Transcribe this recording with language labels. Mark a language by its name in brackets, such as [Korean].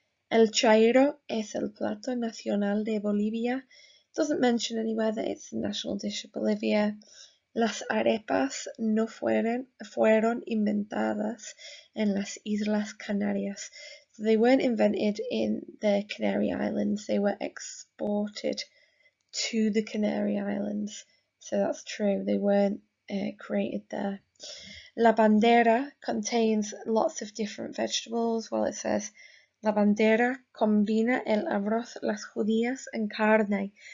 [Spanish] El chairo es el plato nacional de Bolivia. [English] Doesn't mention anywhere that it's the national dish of Bolivia. [Spanish] Las arepas no fueron inventadas en las Islas Canarias. [English] So they weren't invented in the Canary Islands, they were exported to the Canary Islands. So that's true, they weren't created there. La bandera contains lots of different vegetables. Well, it says [Spanish] la bandera combina el arroz, las judías, [English] and carne.